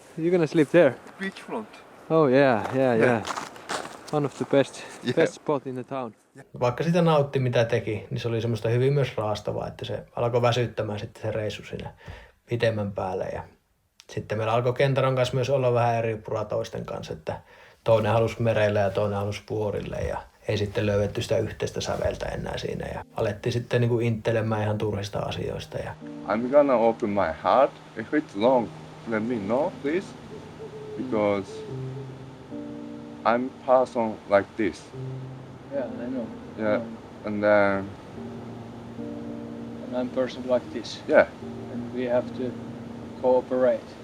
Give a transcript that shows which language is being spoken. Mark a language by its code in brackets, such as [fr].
[en] You're gonna sleep there? Beachfront. Oh yeah. One of the best spot in the town. [fi] Vaikka sitä nautti mitä teki, niin se oli semmoista hyvin myös raastavaa, että se alkoi väsyttämään sitten se reissu siinä pitemmän päälle. Ja sitten meillä alkoi Kentaron kanssa myös olla vähän eri puraa toisten kanssa, että toinen halusi merelle ja toinen halusi vuorille ja ei sitten löydetty sitä yhteistä säveltä enää siinä. Ja alettiin sitten niin kuin inttelemään ihan turhista asioista. Ja [en] I'm gonna open my heart. If it's wrong, let me know, please. Because I'm person like this. Yeah, I know. Yeah, and then And I'm person like this. yeah, And we have to cooperate.